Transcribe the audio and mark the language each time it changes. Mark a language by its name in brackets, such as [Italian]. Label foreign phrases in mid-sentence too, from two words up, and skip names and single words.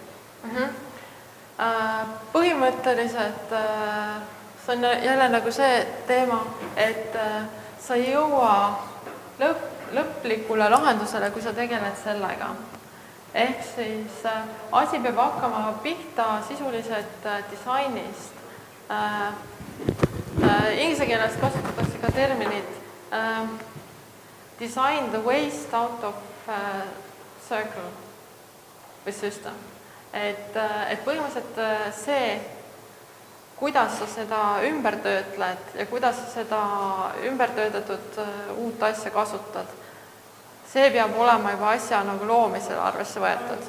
[Estonian] Põhimõtteliselt see on jälle nagu see teema, et sa ei jõua lõplikule lahendusele, kui sa tegeled sellega. Ehk siis asi peab hakkama pihta sisuliselt disainist. Inglise keeles kasutatakse ka terminit [English] design the waste out of circle [Estonian] või system. Et põhimõtteliselt see, kuidas sa seda ümber töötled ja kuidas sa seda ümbertöötatud uut asja kasutad, see peab olema juba asja nagu loomisel arvesse võetud.